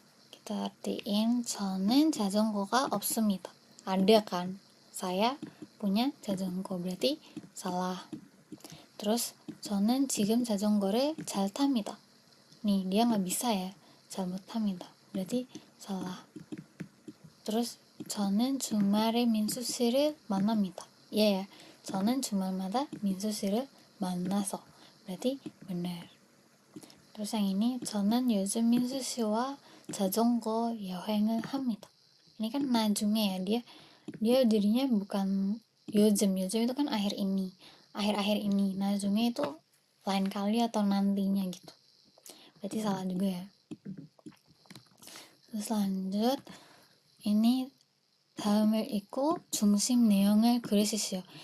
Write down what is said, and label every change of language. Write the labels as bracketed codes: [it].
[id] kita artiin [ko] 저는 자전거가 없습니다. [id] ada kan, saya punya 자전거, berarti salah. [ko] terus 저는 지금 자전거를 잘 탑니다. [id] nih dia nggak bisa ya, [ko] 잘 못합니다. [id] berarti salah. [ko] terus 저는 주말에 민수 씨를 만납니다. ya, 저는 주말마다 민수 씨를 만나서, [id] berarti benar. terus yang ini [ko] 저는 요즘 민수 씨와 자전거 여행을 합니다. [id] ini kan 나중에 ya, dia jadinya bukan 요즘 itu kan akhir-akhir ini, 나중에 itu lain kali atau nantinya gitu, berarti salah juga ya. terus lanjut, ini [ko] 다음을 읽고 중심 내용을 그리시오.